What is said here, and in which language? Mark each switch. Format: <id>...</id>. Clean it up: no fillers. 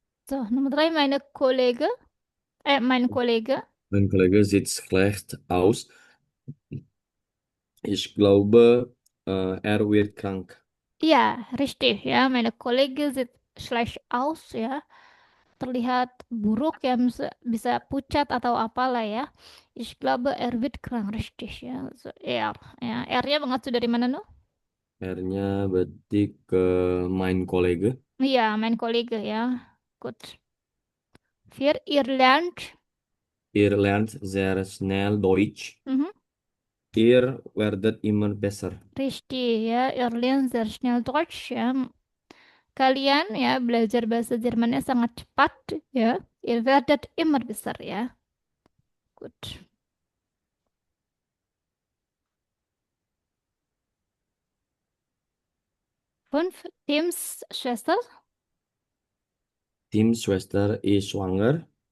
<de>So, Nummer drei, mein Kollege. Mein Kollege sieht schlecht aus. Ich glaube, er wird krank. Ja, richtig ya. Meine Kollege sieht schlecht aus ya.</de> <id>Terlihat buruk ya, bisa pucat atau apalah ya.</id> <de>Ich glaube, er wird krank, richtig ya. So, er, ya.</de> <id>R-nya mengacu dari mana no? R-nya berarti ke mein Kollege.</id> <de>Iya, mein Kollege ya. Good. Vier, ihr lernt. Ihr lernt sehr schnell Deutsch. Mhm. Ihr werdet immer besser. Richtig ya, ihr lernt sehr schnell Deutsch ya.</de> <id>Kalian ya belajar bahasa Jermannya sangat cepat ya.</id> <de>Ihr werdet immer besser ya. Good. Fünf, Tims Schwester. Tim Schwester ist schwanger.</de>